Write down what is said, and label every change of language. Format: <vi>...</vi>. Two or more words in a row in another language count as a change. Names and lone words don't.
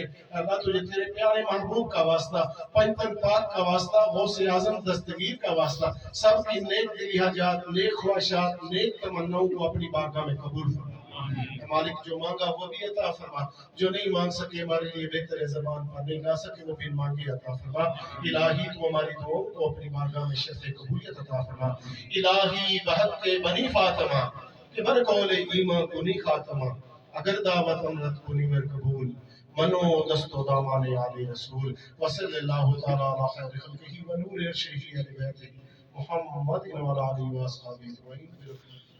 <ur>اللہ تجھے تیرے پیارے محبوب کا واسطہ، پنجتن پاک کا واسطہ، غوث اعظم دستگیر کا واسطہ، سب کی نیک دلی حاجات، نیک خواہشات، نیک تمناؤں کو اپنی بارگاہ میں قبول فرما۔ مالک جو مانگا وہ بھی عطا فرما، جو نہیں مانگ سکے ہمارے لیے بہتر زبان پر نہیں لا سکے وہ بھی مانگے عطا فرما۔ الہی تو ہماری دعاؤں کو اپنی بارگاہ میں شرف قبولیت عطا فرما۔</ur> <fa>الہی بحق کے بنی فاطمہ کہ بر قول ایمان کنی خاتمہ، اگر دعوت امرت کنی ور قبول، منو دست و دامان علی رسول،</fa> <ar>وصل اللہ تعالی علی خیر خلقہ و نور ارشدہ علی بیتہ محمد و علی آلہ و اصحابہ اجمعین۔</ar>